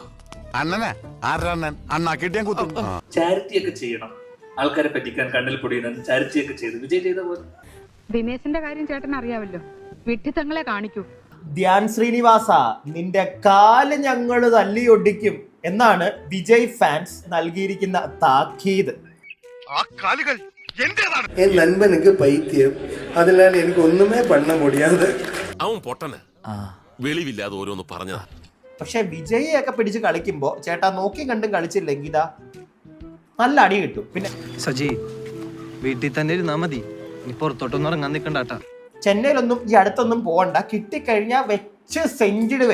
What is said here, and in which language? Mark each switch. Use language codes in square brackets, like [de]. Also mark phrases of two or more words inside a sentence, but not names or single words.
[ml] ചാരിറ്റി ഒക്കെ ചെയ്യണം, ആൾക്കാരെ പറ്റിക്കാൻ കണ്ണിൽ പൊടിയുന്ന ചാരിറ്റി ഒക്കെ ചെയ്ത് വിജയ് ചെയ്ത പോലെ. ദിനേശിന്റെ കാര്യം ചേട്ടൻ അറിയാമല്ലോ, വിഡ്ഢിത്തങ്ങളെ കാണിക്കൂ. ധ്യാൻ ശ്രീനിവാസ, നിന്റെ കാല് ഞങ്ങള് തല്ലിയൊടിക്കും എന്നാണ് വിജയ് ഫാൻസ് നൽകിയിരിക്കുന്ന താക്കീത്. [ta] என் நண்பனுக்கு பைத்தியம், அதனால எனக்கு ஒண்ணுமே பண்ண முடியாது. [ml] അവൻ പൊട്ടന് വെളിവില്ലാതെ ഓരോന്ന് പറഞ്ഞതാ. പക്ഷെ വിജയൊക്കെ പിടിച്ച് കളിക്കുമ്പോ ചേട്ടാ നോക്കി കണ്ടും കളിച്ചില്ലെങ്കിൽ ഇതാ നല്ല അടി കിട്ടും. പിന്നെ സജി വീട്ടിൽ തന്നെ ഇരുന്നാ മതി, നീ പുറത്തോട്ടൊന്നും ഇറങ്ങാൻ നിൽക്കണ്ടാട്ടാ. ചെന്നൈയിലൊന്നും ഈ അടുത്തൊന്നും പോകണ്ട, കിട്ടിക്കഴിഞ്ഞാ വെച്ച് സെഞ്ചിടുവേ.